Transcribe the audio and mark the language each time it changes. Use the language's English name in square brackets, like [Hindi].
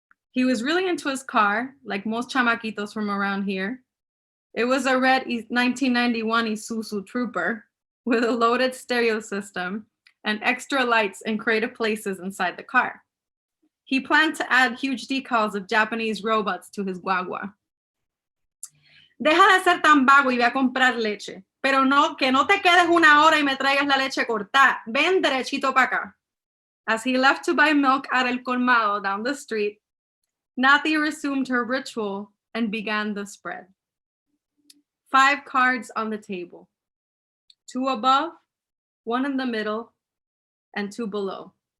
[English] He was really into his car, like most chamaquitos from around here. It was a red 1991 Isuzu Trooper with a loaded stereo system and extra lights in creative places inside the car. He planned to add huge decals of Japanese robots to his guagua. [Spanish] Deja de ser tan vago y ve a comprar leche. Pero no, que no te quedes una hora y me traigas la leche cortada. Ven derechito para acá. [English] As he left to buy milk at El Colmado down the street, Naty resumed her ritual and began the spread. 5 cards on the table. 2 above, 1 in the middle, and 2 below.